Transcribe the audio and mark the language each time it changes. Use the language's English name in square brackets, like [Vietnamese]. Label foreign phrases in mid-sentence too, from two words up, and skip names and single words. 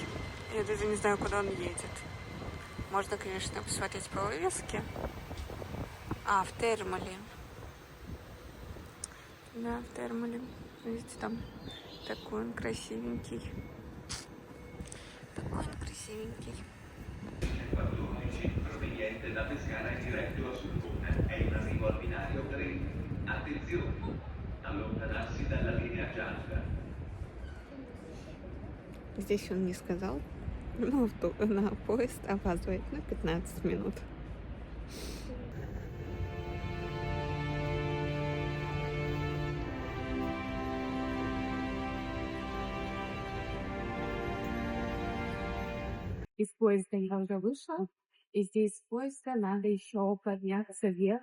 [Russian] Я даже не знаю, куда он едет. Можно, конечно, посмотреть по вывеске. В Термали. Да, в термале. Видите, там такой он красивенький. Такой он красивенький. [Italian] Proveniente da Pescara e diretto a Sulmona. È in arrivo al binario 3. Attenzione! Allontanarsi dalla linea gialla. [Russian] Здесь он не сказал, но на поезд опаздывает на 15 минут. Из поезда я уже вышла, и здесь с поезда надо еще подняться вверх.